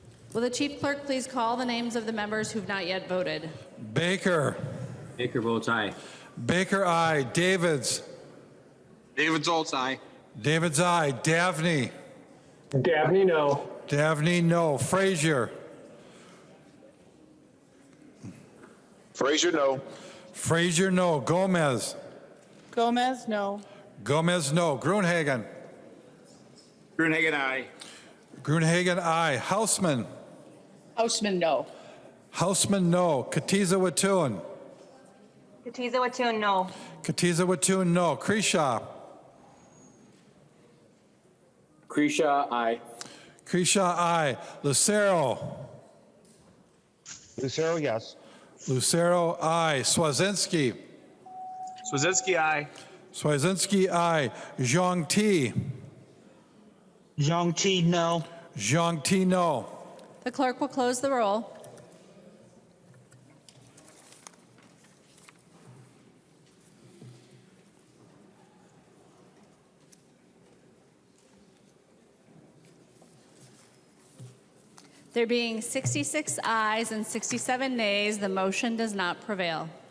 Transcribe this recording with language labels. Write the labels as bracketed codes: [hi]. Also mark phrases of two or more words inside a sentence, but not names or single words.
[en] Will the chief clerk please call the names of the members who've not yet voted? Baker. Baker votes aye. Baker, aye. Davids. David votes aye. Davids, aye. Davney. Dabney, no. Davney, no. Frazier. Frazier, no. Frazier, no. Gomez. Gomez, no. Gomez, no. Gruenhagen. Gruenhagen, aye. Gruenhagen, aye. Hausman. Hausman, no. Hausman, no. Katiza Watun. Katiza Watun, no. Katiza Watun, no. Kreshaw. Kreshaw, aye. Kreshaw, aye. Lucero. Lucero, yes. Lucero, aye. Swazinski. Swazinski, aye. Swazinski, aye. Zhang Ti. Zhang Ti, no. Zhang Ti, no. The clerk will close the roll. There being 66 ayes and 67 nays, the motion does not prevail.